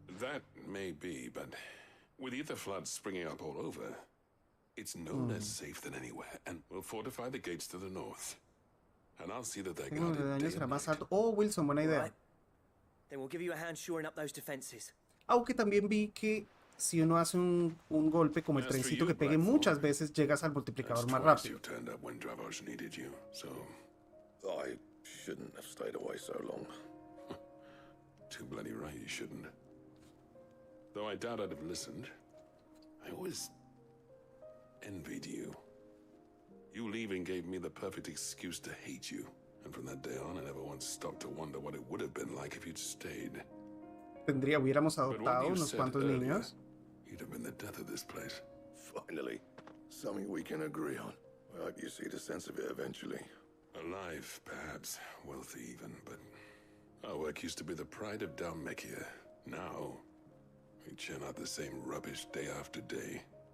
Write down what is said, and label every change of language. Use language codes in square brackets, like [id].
[en] That may be, but with ether floods springing up all over, it's no less safe than anywhere, and we'll fortify the gates to the north. And I'll see that they're guarded day and night. [es] Oh, Wilson, buena idea. [en] Right. Then we'll give you a hand shoring up those defenses. [es] Aunque también vi que si uno hace un golpe como el trencito que pegue muchas veces, llegas al multiplicador más rápido. [en] You turned up when Dravos needed you, so I shouldn't have stayed away so long. Too bloody right you shouldn't. Though I doubt I'd have listened. I always envied you. You leaving gave me the perfect excuse to hate you. And from that day on, I never once stopped to wonder what it would have been like if you'd stayed. [es] Hubiéramos adoptado unos cuantos niños. [en] You'd have been the death of this place. Finally, something we can agree on. I hope you see the sense of it eventually. Alive, perhaps. Wealthy even, but our work used to be the pride of Dalmekia. Now, we churn out the same rubbish day after day.